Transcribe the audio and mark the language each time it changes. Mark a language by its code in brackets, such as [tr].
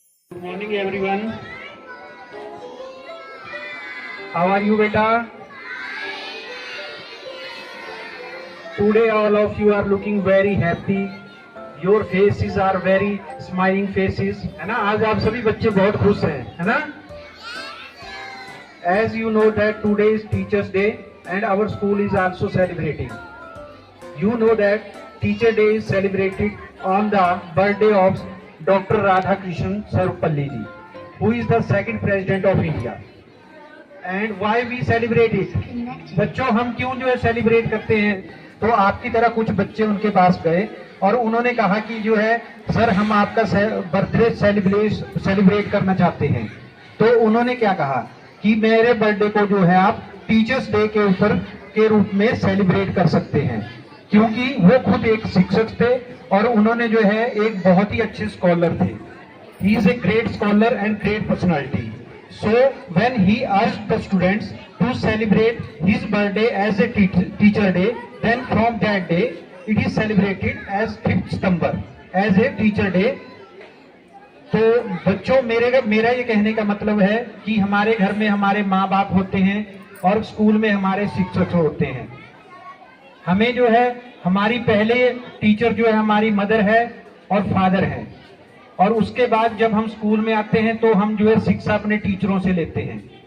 [en] Good morning everyone. How are you beta? Today all of you are looking very happy. Your faces are very smiling faces. [hi] है ना? आज आप सभी बच्चे बहुत खुश हैं, है ना? [en] As you know that today is Teachers Day and our school is also celebrating. You know that Teacher Day is celebrated on the birthday of Dr. Radhakrishnan Sarvapalli ji, who is the second president of India. And why we celebrate it? [hi] बच्चों हम क्यों जो है celebrate करते हैं? तो आपकी तरह कुछ बच्चे उनके पास गए और उन्होंने कहा कि जो है सर हम आपका बर्थडे सेलिब्रेट करना चाहते हैं। तो उन्होंने क्या कहा कि मेरे बर्थडे को जो है आप टीचर्स डे के ऊपर के रूप में सेलिब्रेट कर सकते हैं, क्योंकि वो खुद एक शिक्षक थे और उन्होंने जो है एक बहुत ही अच्छे स्कॉलर थे। [en] He is a great scholar and great personality. So when he asked the students to celebrate his birthday as a teacher day, then from that day it is celebrated as 5th September as a teacher day. [hi] तो बच्चों मेरा ये कहने का मतलब है कि हमारे घर में हमारे माँ बाप होते हैं और स्कूल में हमारे शिक्षक होते हैं। हमें जो है हमारी पहले टीचर जो है हमारी मदर है और फादर है, और उसके बाद जब हम स्कूल में आते हैं तो हम जो है शिक्षा अपने टीचरों से लेते हैं।